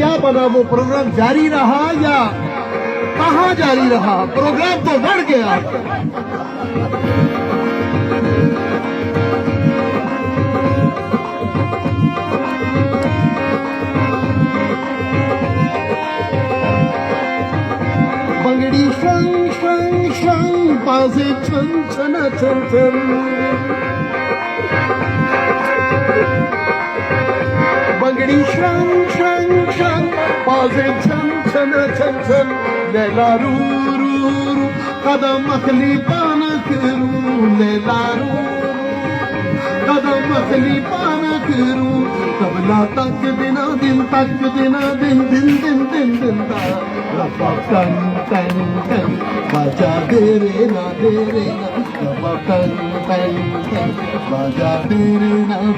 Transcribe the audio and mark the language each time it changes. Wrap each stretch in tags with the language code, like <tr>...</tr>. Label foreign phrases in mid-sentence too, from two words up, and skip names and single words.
<hi>मौलाना वो प्रोग्राम जारी रहा या कहाँ जारी रहा? प्रोग्राम तो बढ़ गया। बंगड़ी शंग शंग शंग बाजे छन छन छन छन, बंगड़ी शंग शंग शंग बाजे छन छन छन छन, लैला रू रू रू कदम अखली पानक रू, लैला रू कदम अखली पानक रू, तबला तक दिना दिन दिन दिन दिन दिन दिन दा कन कन कन बाजा दे रे ना कन कन कन बाजा दे रे ना</hi>